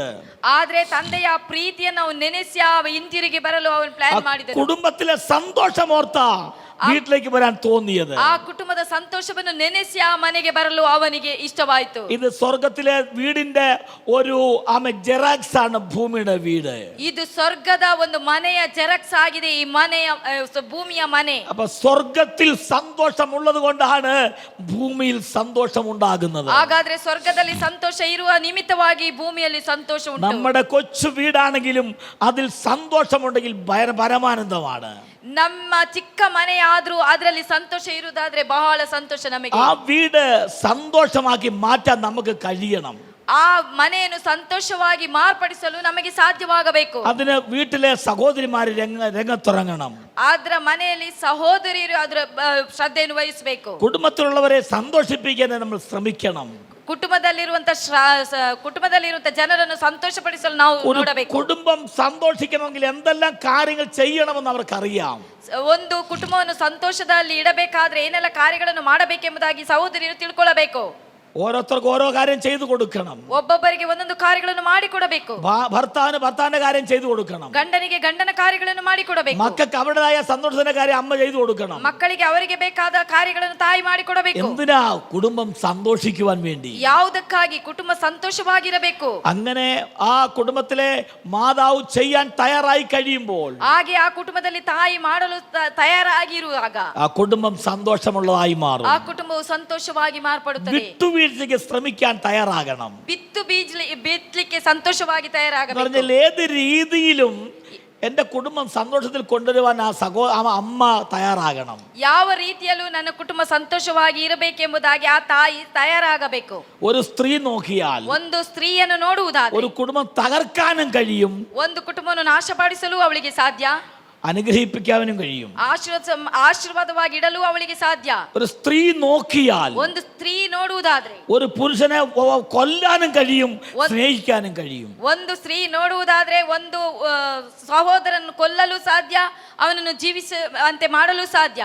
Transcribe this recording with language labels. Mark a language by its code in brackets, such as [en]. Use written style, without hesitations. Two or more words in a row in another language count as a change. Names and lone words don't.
[kn] ಆದ್ರೆ ತಂದೆಯ ಪ್ರೀತಿಯನ್ನು ಅವನು ನೆನೆಸಿ ಹಿಂದಿರುಗಿ ಬರಲು ಅವನು ಪ್ಲಾನ್ ಮಾಡಿದನು. [ml] കുടുംബത്തിലെ സന്തോഷമോർത്ത വീട്ടിലേക്ക് വരാൻ തോന്നിയത്, [kn] ಆ ಕುಟುಂಬದ ಸಂತೋಷವನ್ನು ನೆನೆಸಿ ಆ ಮನೆಗೆ ಬರಲು ಅವನಿಗೆ ಇಷ್ಟವಾಯಿತು. [ml] ഇത് സ്വർഗത്തിലെ വീടിന്റെ ഒരു ജെറാക്സ് ആണ് ഭൂമിയുടെ വീട്. [kn] ಇದು ಸ್ವರ್ಗದ ಒಂದು ಮನೆಯ ಜೆರಾಕ್ಸ್ ಆಗಿದೆ ಈ ಮನೆಯ ಭೂಮಿಯ ಮನೆ. [ml] അപ്പൊ സ്വർഗത്തിൽ സന്തോഷമുള്ളത് കൊണ്ടാണ് ഭൂമിയിൽ സന്തോഷം ഉണ്ടാകുന്നത്. [kn] ಹಾಗಾದ್ರೆ ಸ್ವರ್ಗದಲ್ಲಿ ಸಂತೋಷ ಇರುವ ನಿಮಿತ್ತವಾಗಿ ಭೂಮಿಯಲ್ಲಿ ಸಂತೋಷ ಉಂಟು. [ml] നമ്മുടെ കൊച്ചു വീടാണെങ്കിലും അതിൽ സന്തോഷമുണ്ടെങ്കിൽ പരമാനന്ദമാണ്. [kn] ನಮ್ಮ ಚಿಕ್ಕ ಮನೆ ಆದ್ರೂ ಅದರಲ್ಲಿ ಸಂತೋಷ ಇರುವುದಾದ್ರೆ ಬಹಳ ಸಂತೋಷ ನಮಗೆ. [ml] ആ വീട് സന്തോഷമാക്കി മാറ്റാൻ നമുക്ക് കഴിയണം. [kn] ಆ ಮನೆಯನ್ನು ಸಂತೋಷವಾಗಿ ಮಾರ್ಪಡಿಸಲು ನಮಗೆ ಸಾಧ್ಯವಾಗಬೇಕು. [ml] അതിന് വീട്ടിലെ സഹോദരിമാര് രംഗത്തിറങ്ങണം. [kn] ಆದ್ರ ಮನೆಯಲ್ಲಿ ಸಹೋದರಿಯರು ಅದರ ಶ್ರದ್ಧೆಯನ್ನು ವಹಿಸಬೇಕು. [ml] കുടുംബത്തിലുള്ളവരെ സന്തോഷിപ്പിക്കാൻ നമ്മൾ ശ്രമിക്കണം. [kn] ಕುಟುಂಬದಲ್ಲಿರುವಂತ ಜನರನ್ನು ಸಂತೋಷಪಡಿಸಲು ನಾವು ನೋಡಬೇಕು. [ml] കുടുംബം സന്തോഷിക്കണമെങ്കിൽ എന്തെല്ലാം കാര്യങ്ങൾ ചെയ്യണമെന്ന് അവർക്കറിയാം. [kn] ಒಂದು ಕುಟುಂಬವನ್ನು ಸಂತೋಷದಲ್ಲಿ ಇಡಬೇಕಾದ್ರೆ ಏನೆಲ್ಲ ಕಾರ್ಯಗಳನ್ನು ಮಾಡಬೇಕೆಂಬುದಾಗಿ ಸಹೋದರಿಯರು ತಿಳ್ಕೊಳ್ಳಬೇಕು. [ml] ഓരോരുത്തർക്കും ഓരോ കാര്യം ചെയ്തു കൊടുക്കണം. [kn] ಒಬ್ಬೊಬ್ಬರಿಗೆ ಒಂದೊಂದು ಕಾರ್ಯಗಳನ್ನು ಮಾಡಿಕೊಡಬೇಕು. [ml] ഭർത്താവിന്റെ കാര്യം ചെയ്തു കൊടുക്കണം. [kn] ಗಂಡನಿಗೆ ಗಂಡನ ಕಾರ್ಯಗಳನ್ನು ಮಾಡಿಕೊಡಬೇಕು. [ml] മക്കൾക്ക് അവരുടേതായ സന്തോഷത്തിന്റെ കാര്യം അമ്മ ചെയ്തു കൊടുക്കണം. [kn] ಮಕ್ಕಳಿಗೆ ಅವರಿಗೆ ಬೇಕಾದ ಕಾರ್ಯಗಳನ್ನು ತಾಯಿ ಮಾಡಿಕೊಡಬೇಕು. [ml] എന്തിനാ? കുടുംബം സന്തോഷിക്കുവാൻ വേണ്ടി. [kn] ಯಾವುದಕ್ಕಾಗಿ? ಕುಟುಂಬ ಸಂತೋಷವಾಗಿರಬೇಕು. [ml] അങ്ങനെ ആ കുടുംബത്തിലെ മാതാവ് ചെയ്യാൻ തയ്യാറായി കഴിയുമ്പോൾ, [kn] ಹಾಗೆ ಆ ಕುಟುಂಬದಲ್ಲಿ ತಾಯಿ ಮಾಡಲು ತಯಾರಾಗಿರುವಾಗ [ml] ആ കുടുംബം സന്തോഷമുള്ളതായി മാറും. [kn] ಆ ಕುಟುಂಬವು ಸಂತೋಷವಾಗಿ ಮಾರ್ಪಡುತ್ತದೆ. [ml] വിട്ടുവീഴ്ചയ്ക്ക് ശ്രമിക്കാൻ തയ്യാറാകണം. [kn] ಬಿತ್ತಲಿಕ್ಕೆ ಸಂತೋಷವಾಗಿ ತಯಾರಾಗಬೇಕು. [ml] പറഞ്ഞാൽ ഏത് രീതിയിലും എന്റെ കുടുംബം സന്തോഷത്തിൽ കൊണ്ടുവരുവാൻ ആ അമ്മ തയ്യാറാകണം. [kn] ಯಾವ ರೀತಿಯಲ್ಲೂ ನನ್ನ ಕುಟುಂಬ ಸಂತೋಷವಾಗಿ ಇರಬೇಕೆಂಬುದಾಗಿ ಆ ತಾಯಿ ತಯಾರಾಗಬೇಕು. [ml] ഒരു സ്ത്രീ നോക്കിയാൽ [kn] ಒಂದು ಸ್ತ್ರೀಯನ್ನು ನೋಡುವುದಾದರೆ [ml] ഒരു കുടുംബം തകർക്കാനും കഴിയും, [kn] ಒಂದು ಕುಟುಂಬವನ್ನು ನಾಶಪಡಿಸಲು ಅವಳಿಗೆ ಸಾಧ್ಯ, [ml] അനുഗ്രഹിപ്പിക്കാനും കഴിയും. [kn] ಆಶೀರ್ವಾದವಾಗಿ ಇಡಲು ಅವಳಿಗೆ ಸಾಧ್ಯ. [ml] ഒരു സ്ത്രീ നോക്കിയാൽ [kn] ಒಂದು ಸ್ತ್ರೀ ನೋಡುವುದಾದ್ರೆ [ml] ഒരു പുരുഷനെ കൊല്ലാനും കഴിയും, സ്നേഹിക്കാനും കഴിയും. [kn] ಒಂದು ಸ್ತ್ರೀ ನೋಡುವುದಾದ್ರೆ ಒಂದು ಸಹೋದರನ್ನು ಕೊಲ್ಲಲು ಸಾಧ್ಯ, ಅವನನ್ನು ಜೀವಿಸುವಂತೆ ಮಾಡಲು ಸಾಧ್ಯ.